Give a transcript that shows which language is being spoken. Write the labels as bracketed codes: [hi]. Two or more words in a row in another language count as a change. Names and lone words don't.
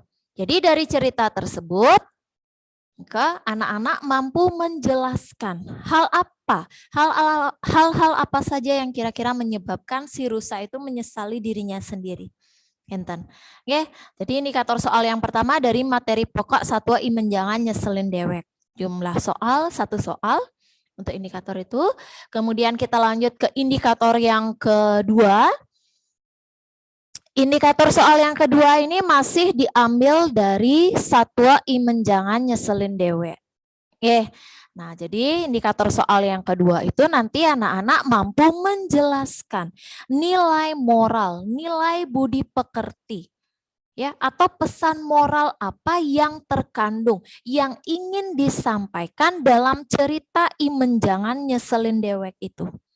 [id] Jadi dari cerita tersebut anak-anak mampu menjelaskan hal apa, hal-hal apa saja yang kira-kira menyebabkan si rusa itu menyesali dirinya sendiri. Enten. Oke, jadi indikator soal yang pertama dari materi pokok satwa i menjangan nyeselin dewek. Jumlah soal, 1 soal untuk indikator itu. Kemudian kita lanjut ke indikator yang kedua. Indikator soal yang kedua ini masih diambil dari satwa i menjangan nyeselin dewek. Oke. Nah, jadi indikator soal yang kedua itu nanti anak-anak mampu menjelaskan nilai moral, nilai budi pekerti, ya, atau pesan moral apa yang terkandung, yang ingin disampaikan dalam cerita i menjangan nyeselin dewek itu.